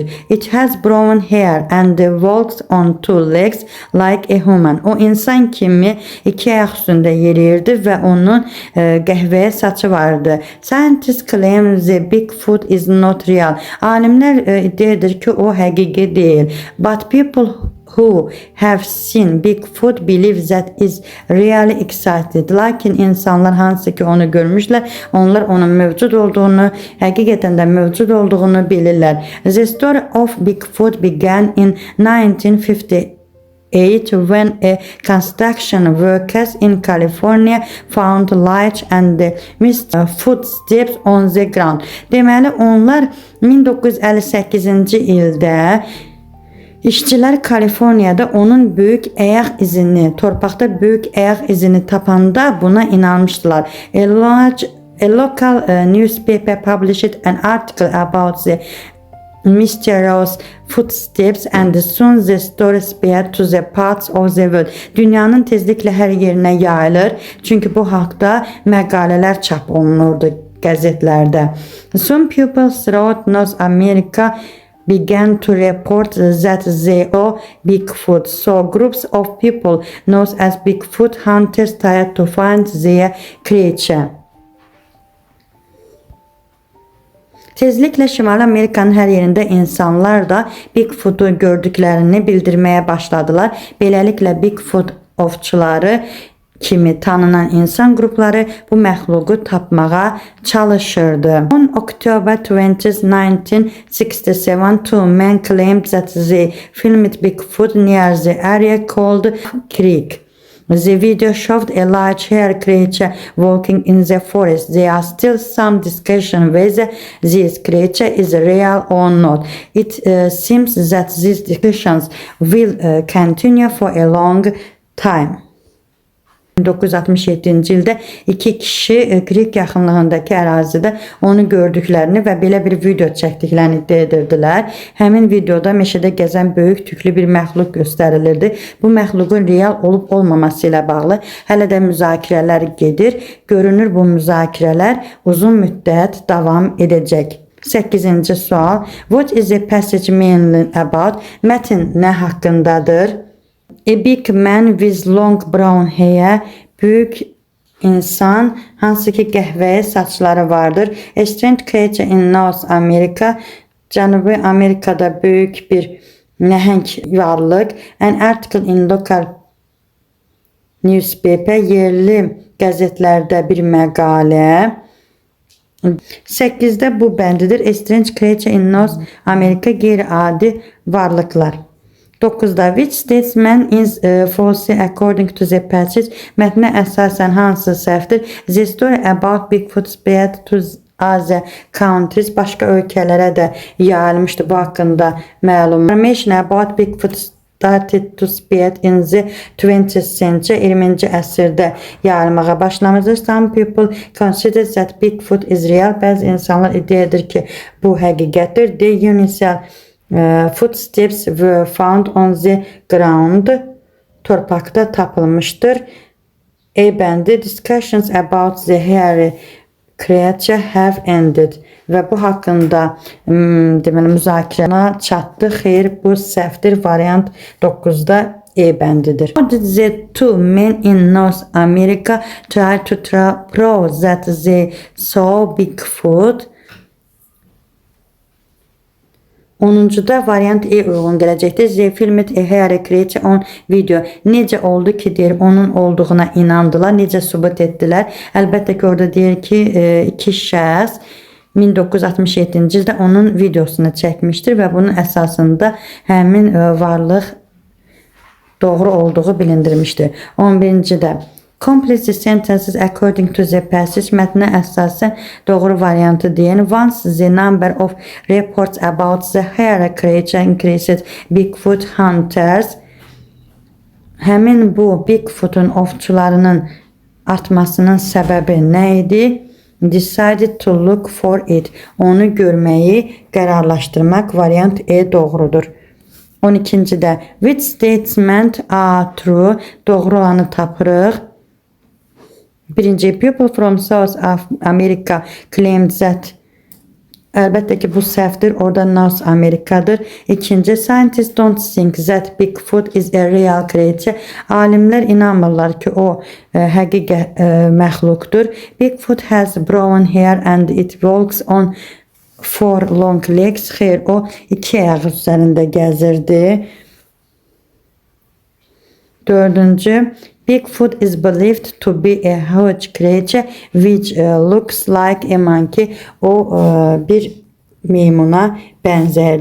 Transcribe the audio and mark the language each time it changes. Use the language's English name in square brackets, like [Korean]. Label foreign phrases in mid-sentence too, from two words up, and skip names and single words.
[English] It has brown hair and walks on two legs like a human. [Azerbaijani] O insan kimi iki ayaq üstündə yeriyirdi və onun qəhvəyə saçı vardı. [English] Scientists claim the Bigfoot is not real. [Azerbaijani] Alimlər iddia edir ki, o həqiqi deyil. [English] But people who have seen Bigfoot believe that is really excited. [Azerbaijani] Lakin insanlar hansı ki onu görmüşlər, onlar onun mövcud olduğunu, həqiqətən də mövcud olduğunu bilirlər. [English] The story of Bigfoot began in 1950 when a construction workers in California found light and missed footsteps on the ground. [Azerbaijani] Deməli onlar 1958-ci ildə İşçilər Kaliforniyada onun böyük ayaq izini, torpaqda böyük ayaq izini tapanda buna inanmışdılar. [English] A local newspaper published an article about the mysterious footsteps and soon the story spread to the parts of the world. [Azerbaijani] Dünyanın tezliklə hər yerinə yayılır. Çünki bu haqda məqalələr çap olunurdu qəzetlərdə. [English] Some people throughout North America began to report that they saw Bigfoot. So groups of people known as Bigfoot hunters tried to find their creature. [Azerbaijani] Tezliklə Şimali Amerikanın hər yerində insanlar da Bigfoot'u gördüklərini bildirməyə başladılar. Beləliklə Bigfoot ovçuları kimi tanınan insan qrupları bu məxluqu tapmağa çalışırdı. [English] On October 20, 1967, two men claimed that they filmed Bigfoot near the area called Creek. The video showed a large-haired creature walking in the forest. There are still some discussion whether this creature is real or not. It seems that these discussions will continue for a long time. [Azerbaijani] 1967-ci ildə iki kişi Creek yaxınlığındakı ərazidə onu gördüklərini və belə bir video çəkdiklərini iddia edirdilər. Həmin videoda meşədə gəzən böyük tüklü bir məxluq göstərilirdi. Bu məxluqun real olub olmaması ilə bağlı hələ də müzakirələr gedir. Görünür bu müzakirələr uzun müddət davam edəcək. 8-ci sual. [English] What is the passage mainly about? [Azerbaijani] Mətin nə haqqındadır? [English] A big man with long brown hair, [Azerbaijani] büyük insan, hansı ki qəhvəyi saçları vardır. [English] A strange creature in North America, [Azerbaijani] Cənubi Amerikada böyük bir nəhəng varlıq. [English] An article in local newspaper, [Azerbaijani] yerli qəzetlərdə bir məqalə. 8-də bu bəndidir. [English] A strange creature in North America, [Azerbaijani] qeyri-adi varlıqlar. [English] 9-da which statement is false according to the passage? [Azerbaijani] Mətnə əsasən hansı səhvdir? [English] The story about Bigfoot spread to other countries. [Azerbaijani] Başqa ölkələrə də yayılmışdı bu haqqında məlum. [English] Information about Bigfoot started to spread in the 20th century. [Azerbaijani] 20-ci əsrdə yayılmağa başlamışdır. [English] Some people consider that Bigfoot is real. [Azerbaijani] Bəzi insanlar iddia edir ki bu həqiqətdir. [English] The unusual footsteps were found on the ground. [Azerbaijani] Torpaqda tapılmıştır. A bəndi [English] discussions about the hairy creature have ended. [Azerbaijani] Və bu haqqında deməli müzakirəyə çatdı. Xeyr, bu səhvdir. Variant 9-da E bəndidir. [English] How did the two men in North America try to prove that they saw Bigfoot? [Azerbaijani] 10-da variant E uyğun gələcəkdir. [English] They filmed a hairy creature on video. [Azerbaijani] Necə oldu ki, deyir, onun olduğuna inandılar. Necə sübut etdilər? Əlbəttə ki, orada deyir ki, iki şəxs 1967-ci ildə onun videosunu çəkmişdir və bunun əsasında həmin varlıq doğru olduğu bilindirmişdir. [English] 11-də complete the sentences according to the passage. [Azerbaijani] Mətnə əsasən doğru variantı deyən. [English] Once the number of reports about the hairy creature increased, Bigfoot hunters, [Azerbaijani] həmin bu Bigfoot'un ovçularının artmasının səbəbi nə idi? [English] Decided to look for it. [Azerbaijani] Onu görməyi qərarlaşdırmaq. Variant E doğrudur. [English] 12-də which statement are true? [Azerbaijani] Doğru olanı tapırıq. Birinci, [English] people from South America claimed that. [Azerbaijani] Əlbəttə ki, bu səhvdir. Orada North Amerikadır. İkinci, [English] scientists don't think that Bigfoot is a real creature. [Azerbaijani] Alimlər inanmırlar ki, o həqiqi məxluqdur. [English] Bigfoot has brown hair and it walks on four long legs. [Azerbaijani] Xeyr, o iki ayaq üzərində gəzirdi. [English] Dördüncü, Bigfoot is believed to be a huge creature which looks like a monkey. [Azerbaijani] O bir meymuna bənzər.